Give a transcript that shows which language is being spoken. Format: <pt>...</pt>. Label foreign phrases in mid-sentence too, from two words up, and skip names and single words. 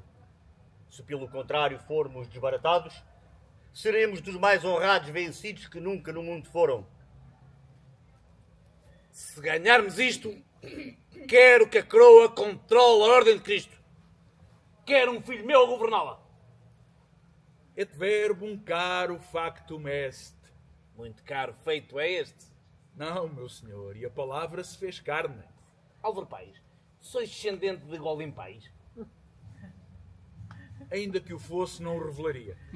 <pt>Se pelo contrário formos desbaratados, seremos dos mais honrados vencidos que nunca no mundo foram. Se ganharmos isto, quero que a coroa controle a Ordem de Cristo. Quero um filho meu a governá-la.</pt> <la>Et verbum caro factum est.</la> <pt>Muito caro feito é este. Não, meu senhor, e a palavra se fez carne. Álvaro Pais, sois descendente de Golim Pais? Ainda que o fosse, não o revelaria.</pt>